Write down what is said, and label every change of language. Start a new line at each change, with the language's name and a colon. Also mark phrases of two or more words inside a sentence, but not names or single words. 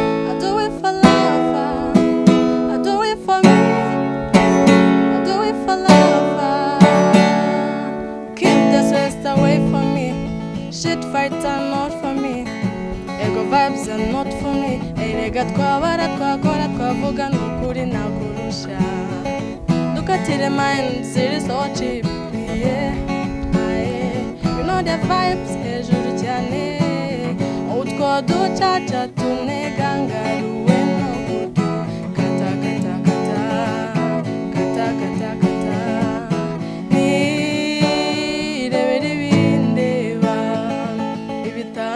English: I do it for love, I do it for me. I do it for love. Keep the stress away from me. Shit fights are not for me. Ego vibes are not for me.
Kinyarwanda: Erega twabara, twakora, twavuga, ni ukuri nakurusha. Dukatire mind ziri
English: so cheap, yeah.
Kinyarwanda: Aye.
English: You know the vibes,
Kinyarwanda: hejuru cyane. Utwo ducaca tunega ngaruwe no kudu. Kata, kata, kata. Kata, kata, kata. Nirebere ibindeba. Ibi-